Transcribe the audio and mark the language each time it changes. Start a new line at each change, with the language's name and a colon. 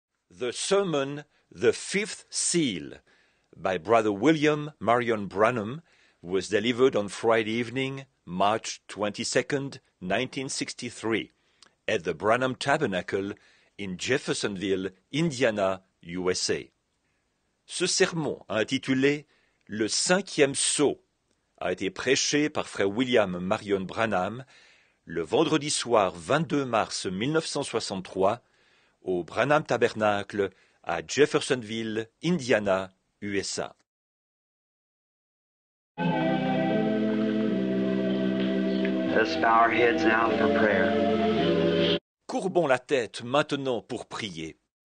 English: The sermon, The Fifth Seal, by Brother William Marion Branham, was delivered on Friday evening, March 22nd, 1963, at the Branham Tabernacle in Jeffersonville, Indiana, USA.
French: Ce sermon, intitulé « Le cinquième sceau », a été prêché par frère William Marion Branham le vendredi soir 22 mars 1963 au Branham Tabernacle à Jeffersonville, Indiana, USA.
English: Let's bow our heads now for prayer.
French: Courbons la tête maintenant pour prier.